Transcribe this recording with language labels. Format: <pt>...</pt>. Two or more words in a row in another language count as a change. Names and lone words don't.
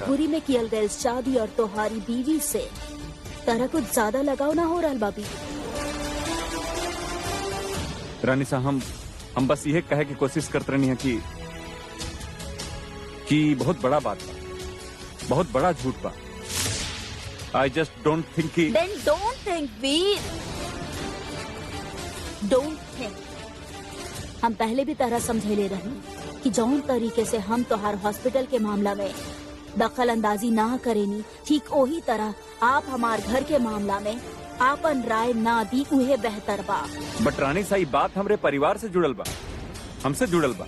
<bho>मजबूरी में कियल गए शादी और तोहारी बीवी से तारा कुछ ज्यादा लगाव ना हो रहा बाबी? रानी साहब हम बस यह कहे की कोशिश करते रही है कि बहुत बड़ा बात बा, बहुत बड़ा झूठ बा।</bho> <en>I just don't think कि Then don't think, वीर। Don't think।</en> <bho>हम पहले भी तरह समझेले रही कि जौन तरीके से हम तोहार हॉस्पिटल के मामला में दखल अंदाजी ना करेनी, ठीक वही तरह आप हमार घर के मामला में आपन राय ना दी उहे बेहतर बा। बट रानी साहब बात हमरे परिवार से जुड़ल बा, हमसे जुड़ल बा।</bho>